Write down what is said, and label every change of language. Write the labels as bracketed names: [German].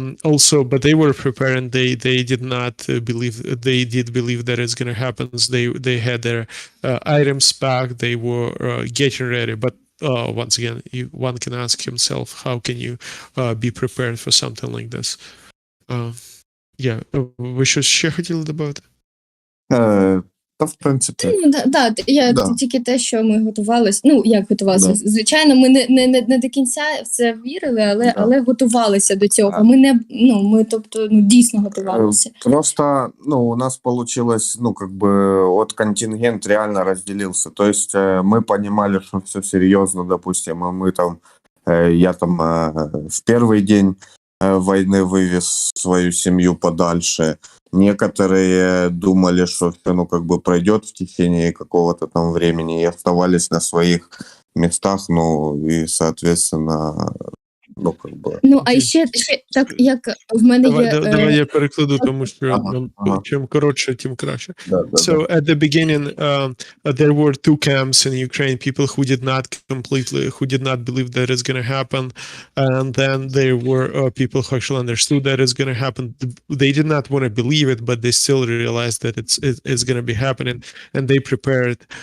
[English] Also, but they were prepared, and they did not believe. They did believe that it's going to happen. They had their items packed. They were getting ready. But once again, one can ask himself, how can you be prepared for something like this? [Ukrainian] Ви щось ще хотіли додати? Та, в принципі. Тільки те, що ми готувалися. Як готувалися? Да. Звичайно, ми не до кінця в це вірили, але готувалися до цього. Ми дійсно готувалися. [Russian] Просто, у нас получилось, от контингент реально разделился. То есть мы понимали, что все серьезно, допустим, я в первый день войны вывез свою семью подальше. Некоторые думали, что все, пройдет в течение какого-то там времени и оставались на своих местах, и, соответственно, [Ukrainian] а ще так, як в мене є... Давай я перекладу, тому що чим коротше, тим краще. [English] So at the beginning, there were two camps in Ukraine, people who did not believe that it's going to happen, and then there were people who actually understood that it's going to happen. They did not want to believe it, but they still realized that it's going to be happening, and they prepared.